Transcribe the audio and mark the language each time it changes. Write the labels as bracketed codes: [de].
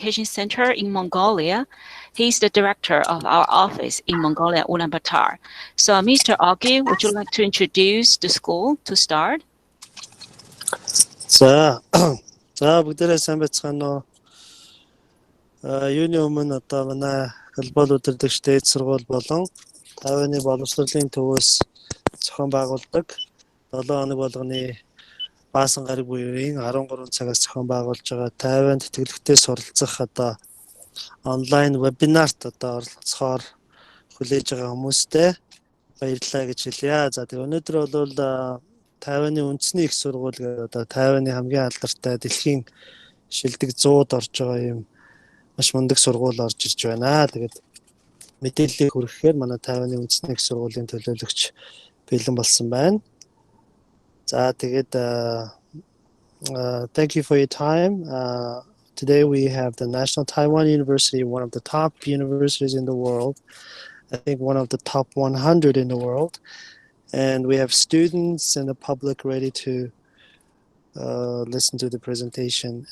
[en] Education Center in Mongolia. He's the director of our office in Mongolia, Ulaanbaatar. So, Mr. Augie, would you like to introduce the school to start? [mn] За бүгдээрээ сайн байцгаана уу? Юуны өмнө одоо манай глобал удирдагч дээд сургууль болон Тайваны боловсролын төвөөс зохион байгуулдаг 7 хоног болгоны баасан гараг буюуын 13 цагаас зохион байгуулж байгаа Тайванд тэтгэлэгтэй суралцах одоо онлайн вебинарт одоо оролцохоор хүлээж байгаа хүмүүстээ баярлалаа гэж хэлье. За тэгээ өнөөдөр бол Тайваны үндэсний их сургууль гэдэг одоо Тайваны хамгийн алдартай дэлхийн шилдэг 100-д орж байгаа юм маш мундаг сургууль орж ирж байна. Тэгээд мэдээллийг хүргэхээр манай Тайваны үндэсний их сургуулийн төлөөлөгч бэлэн болсон байна. За тэгээд [en] thank you for your time. Today we have the National Taiwan University, one of the top universities in the world. I think one of the top 100 in the world. And we have students and the public ready to listen to the presentation.